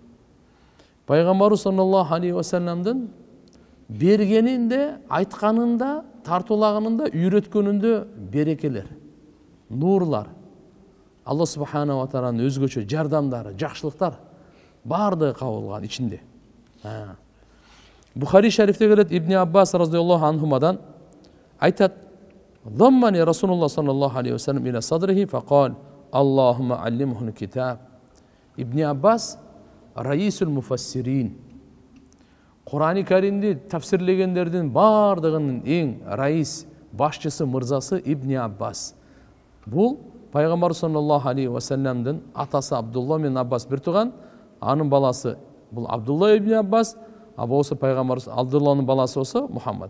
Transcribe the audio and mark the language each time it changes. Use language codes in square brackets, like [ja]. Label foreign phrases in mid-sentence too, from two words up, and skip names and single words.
[ky] Пайгамбарыбыз [ar] صلى الله عليه وسلم [ky] бергенинде, айтканында, тартуулаганында, үйрөткөнүндө берекелер, нурлар, [ar] الله سبحانه وتعالى [ky] өзгөчө жардамдары, жакшылыктар бардыгы кабылган ичинде. Бухари шарифте келет, Ибн Аббас [ar] رضي الله عنهما айтат: "ضمني رسول الله صلى الله عليه وسلم إلى صدره فقال اللهم علمه الكتاب." ابن عباس رئيس المفسرين. [ky] Кур'ани Каримди тафсирлегендердин бардыгынын эң раис, башчысы, мырзасы Ибн Аббас. Бул пайгамбар [ar] صلى الله عليه وسلم [ky] атасы Абдулла мен Аббас бир тууган, анын баласы бул Абдулла ибн Аббас, а болсо пайгамбар Абдулланын баласы болсо Мухаммад.